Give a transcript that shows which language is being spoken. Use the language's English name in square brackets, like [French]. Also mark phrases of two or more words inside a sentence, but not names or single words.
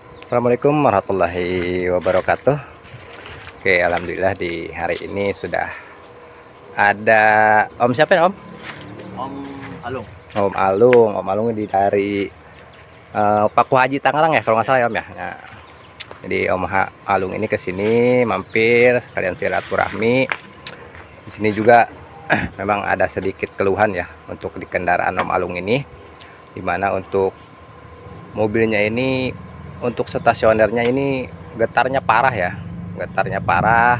[Arabic] السلام عليكم ورحمة الله وبركاته. [Indonesian] Oke, alhamdulillah di hari ini sudah ada Om siapa ya Om? Om Alung. Om Alung. Om Alung dari Paku Haji Tangerang ya kalau nggak salah ya Om ya. Nah, jadi Om Alung ini kesini mampir sekalian silaturahmi. Di sini juga memang ada sedikit keluhan ya untuk di kendaraan Om Alung ini, dimana untuk mobilnya ini, untuk stasionernya ini getarnya parah ya, getarnya parah.